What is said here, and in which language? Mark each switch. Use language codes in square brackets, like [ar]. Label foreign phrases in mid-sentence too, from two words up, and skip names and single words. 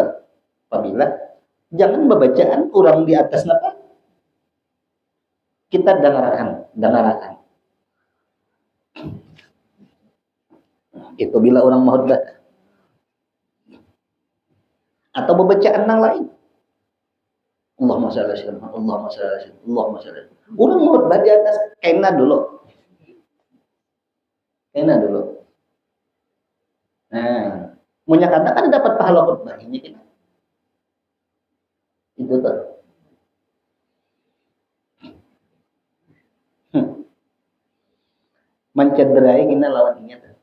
[bjn] Apabila jangan bacaan kurang di atas apa? Kita dengarkan. Itu bila orang makhutbah. Atau bacaan nang lain. [ar] اللهم صل على سيدنا اللهم صل على سيدنا اللهم صل ala sayyidina Allahumma shalli. [bjn] Orang makhutbah di atas kena dulu. Nah, menyatakan kan dapat pahala khutbah ini kita. Itu tuh. Mencederai kita lawan ini tuh.